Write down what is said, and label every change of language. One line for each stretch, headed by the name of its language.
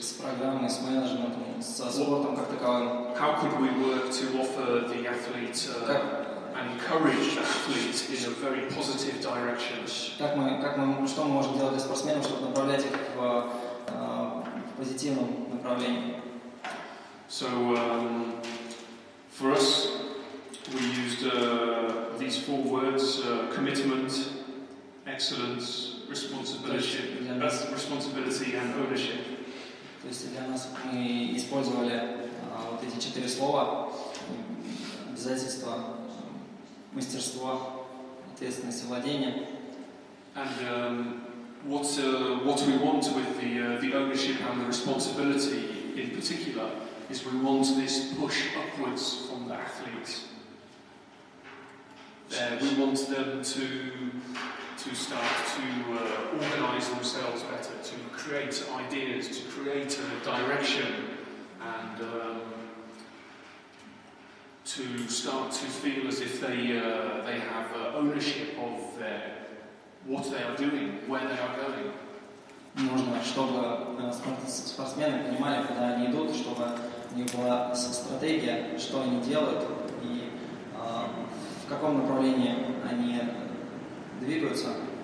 Russian: С программой, с менеджментом, со спортом как таковым.
English: How could we work to offer the athlete and encourage the athlete in a very positive direction?
Russian: Что мы можем делать для спортсменов, чтобы направлять их в позитивном направлении?
English: So for us, we used these four words: commitment, excellence, responsibility, and ownership.
Russian: То есть для нас мы использовали вот эти 4 слова: обязательства, мастерство, ответственность и владение.
English: And what we want with the ownership and the responsibility in particular is we want this push upwards from the athletes. We want them to start to organise themselves better, to create ideas, to create a direction, and to start to feel as if they have ownership of what they are doing, where they are going.
Russian: Нужно, чтобы спортсмены понимали, куда они идут, чтобы у них была стратегия, что они делают и в каком направлении они двигаются.